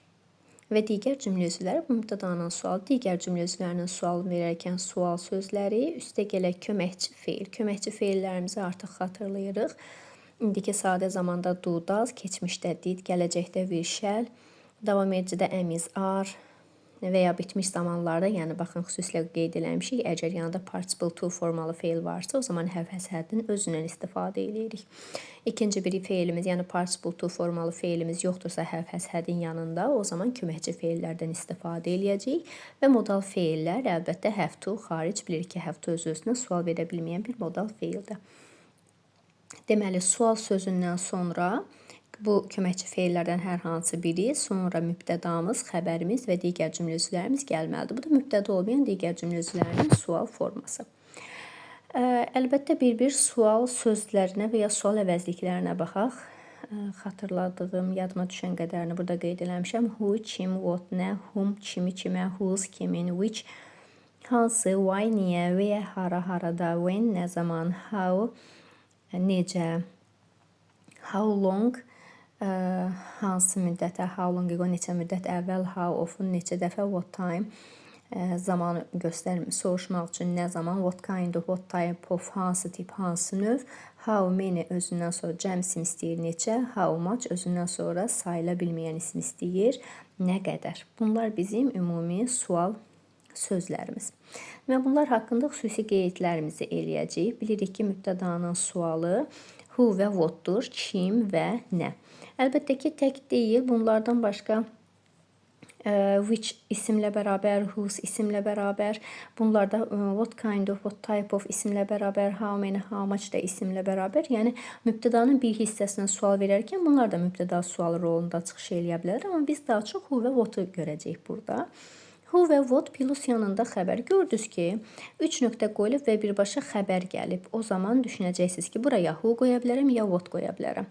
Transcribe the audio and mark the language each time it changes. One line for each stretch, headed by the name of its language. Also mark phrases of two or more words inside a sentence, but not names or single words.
Azerbaijani: Və digər cümlə üzvləri bu mübtədanın sualı, digər cümlə üzvlərinin sualını verərkən sual sözləri, üstə gələk köməkçi feil. Köməkçi feillərimizi artıq xatırlayırıq. İndiki sadə zamanda
English: do, does,
Azerbaijani: keçmişdə did, gələcəkdə
English: will, shall,
Azerbaijani: davam edicidə
English: am, is, are
Azerbaijani: və ya bitmiş zamanlarda, yəni baxın xüsusilə qeyd eləmişik, əgər yanında
English: participle to
Azerbaijani: formalı feil varsa, o zaman
English: have, has, had'in
Azerbaijani: özündən istifadə edirik. İkinci bir feilimiz, yəni
English: participle to
Azerbaijani: formalı feilimiz yoxdursa
English: have, has, had'in
Azerbaijani: yanında, o zaman köməkçi feillərdən istifadə edəcəyik və modal feillər əlbəttə
English: have to,
Azerbaijani: xaric bilirik ki,
English: have to
Azerbaijani: öz-özünə sual verə bilməyən bir modal feildir. Deməli, sual sözündən sonra bu köməkçi feillərdən hər hansı biri, sonra mübtədamız, xəbərimiz və digər cümlə üzvlərimiz gəlməlidir. Bu da mübtəda olmayan digər cümlə üzvlərinin sual forması. Əlbəttə bir-bir sual sözlərinə və ya sual əvəzliklərinə baxaq. Xatırladığım, yadıma düşən qədərini burada qeyd eləmişəm. Who, kim, what, nə, whom, kimi, kimə, whose, kimin, which, hansı, why, niyə, where, hara, harada, when, nə zaman, how, necə,
English: how long,
Azerbaijani: hansı müddətə,
English: how long ago,
Azerbaijani: neçə müddət əvvəl,
English: how often,
Azerbaijani: neçə dəfə,
English: what time,
Azerbaijani: zamanı soruşmaq üçün nə zaman,
English: what kind of, what type of,
Azerbaijani: hansı tip, hansı növ,
English: how many
Azerbaijani: özündən sonra cəm isim istəyir, neçə,
English: how much
Azerbaijani: özündən sonra sayıla bilməyən isim istəyir, nə qədər. Bunlar bizim ümumi sual sözlərimiz. Və bunlar haqqında xüsusi qeydlərimizi eləyəcəyik. Bilirik ki, mübtədanın sualı who və what'dur, kim və nə. Əlbəttə ki, tək deyil, bunlardan başqa which isimlə bərabər, whose isimlə bərabər, bunlarda
English: what kind of, what type of
Azerbaijani: isimlə bərabər,
English: how many, how much
Azerbaijani: da isimlə bərabər. Yəni, mübtədanın bir hissəsinə sual verərkən bunlar da mübtəda sualı rolunda çıxış eləyə bilər, amma biz daha çox who və what'u görəcəyik burada. Who və what plus yanında xəbər. Gördünüz ki, 3 nöqtə qoyulub və birbaşa xəbər gəlib. O zaman düşünəcəksiniz ki, buraya who qoya bilərəm, ya what qoya bilərəm.